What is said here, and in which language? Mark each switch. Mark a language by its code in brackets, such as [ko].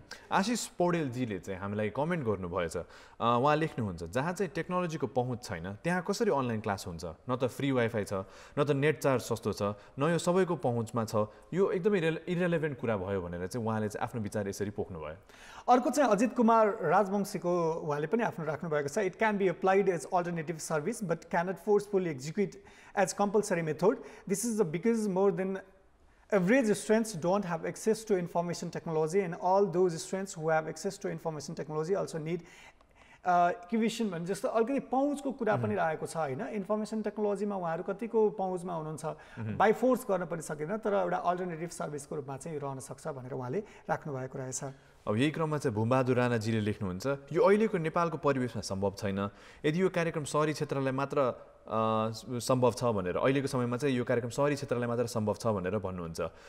[ne] आशिष पौडेलजीले चाहिँ हामीलाई कमेन्ट गर्नुभएछ। उहाँ लेख्नुहुन्छ, जहाँ चाहिँ टेक्नोलोजीको पहुँच छैन त्यहाँ कसरी अनलाइन क्लास हुन्छ? न त फ्री वाइफाई छ, न त नेट चार्ज सस्तो छ, न यो सबैको पहुँचमा छ। यो एकदमै इरेलेभेन्ट कुरा भयो भनेर चाहिँ उहाँले चाहिँ आफ्नो विचार यसरी पोख्नुभयो। अर्को चाहिँ अजित कुमार राजवंशीको उहाँले पनि आफ्नो राख्नुभएको छ। [en] It can be applied as alternative service but cannot forcefully execute as compulsory method. This is because more than average students don't have access to information technology, and all those students who have access to information technology also need [ne] एक्युबिसन भने जस्तो अलिकति पहुँचको कुरा पनि रहेको छ, होइन? Information टेक्नोलोजीमा उहाँहरू कतिको पहुँचमा हुनुहुन्छ, [en] by force [ne] गर्न पनि सकिँदैन, तर एउटा अल्टरनेटिभ सर्भिसको रूपमा चाहिँ रहन सक्छ भनेर उहाँले राख्नुभएको रहेछ। अब यही क्रममा चाहिँ भूमबहादुर राणाजीले लेख्नुहुन्छ, यो अहिलेको नेपालको परिवेशमा सम्भव छैन। यदि यो कार्यक्रम सहरी क्षेत्रलाई मात्र सम्भव छ भनेर, अहिलेको समयमा चाहिँ यो कार्यक्रम सहरी क्षेत्रलाई मात्र सम्भव छ भनेर भन्नुहुन्छ।